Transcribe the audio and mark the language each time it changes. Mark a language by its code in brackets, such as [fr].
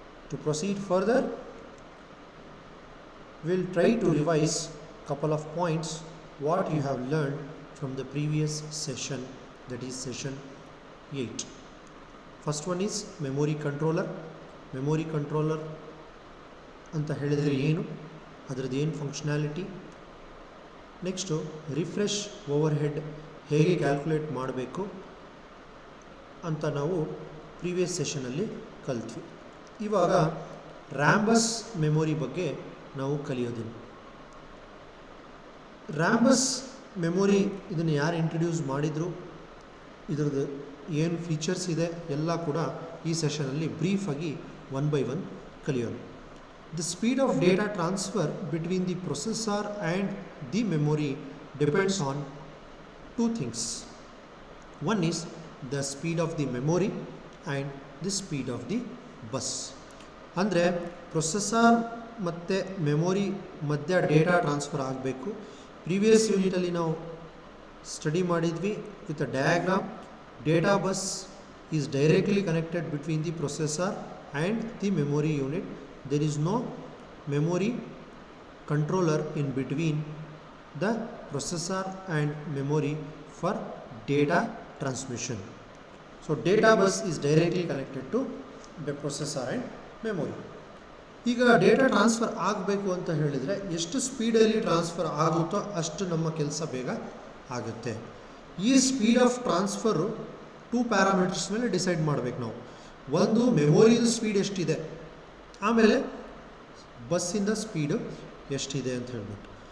[en] To proceed further, we will try to revise couple of points what you have learned from the previous session, that is session 8. First one is memory controller. [kn] Memory controller anta helidre ಏನು, ಅದರದ್ದು ಏನು functionality. Next refresh over head ಹೇಗೆ calculate ಮಾಡಬೇಕು ಅಂತ ನಾವು previous ಸೆಷನಲ್ಲಿ ಕಲ್ತ್ವಿ. ಇವಾಗ RAM bus memory ಬಗ್ಗೆ ನಾವು ಕಲಿಯೋದಿಲ್ಲ. ರ್ಯಾಮ್ ಬಸ್ ಮೆಮೊರಿ ಇದನ್ನು ಯಾರು ಇಂಟ್ರಡ್ಯೂಸ್ ಮಾಡಿದರು, ಇದರದ್ದು ಏನು ಫೀಚರ್ಸ್ ಇದೆ ಎಲ್ಲ ಕೂಡ ಈ ಸೆಷನಲ್ಲಿ ಬ್ರೀಫಾಗಿ ಒನ್ ಬೈ ಒನ್ ಕಲಿಯೋಣ. [en] The speed of data transfer between the processor and the memory depends on two things. One is the speed of the memory and the speed of the bus. [kn] ಅಂದರೆ processor ಮತ್ತು memory ಮಧ್ಯ data transfer ಆಗಬೇಕು. [en] previous [kn] ಯೂನಿಟಲ್ಲಿ ನಾವು study ಮಾಡಿದ್ವಿ [en] With a diagram. Data bus is directly connected between the processor and the memory unit. There is no memory controller in between the processor and memory for data transmission. So data bus is directly connected to the processor and memory. [kn] ಈಗ data transfer ಆಗಬೇಕು ಅಂತ ಹೇಳಿದರೆ ಎಷ್ಟು ಸ್ಪೀಡಲ್ಲಿ transfer ಆಗುತ್ತೋ ಅಷ್ಟು ನಮ್ಮ ಕೆಲಸ ಬೇಗ ಆಗುತ್ತೆ. [en] ಈ speed of transfer 2 parameters [kn] ಮೇಲೆ ಡಿಸೈಡ್ ಮಾಡಬೇಕು ನಾವು. ಒಂದು ಮೆಮೊರಿದು ಸ್ಪೀಡ್ ಎಷ್ಟಿದೆ, ಆಮೇಲೆ ಬಸ್ಸಿಂದ ಸ್ಪೀಡು ಎಷ್ಟಿದೆ ಅಂತ ಹೇಳ್ಬಿಟ್ಟು.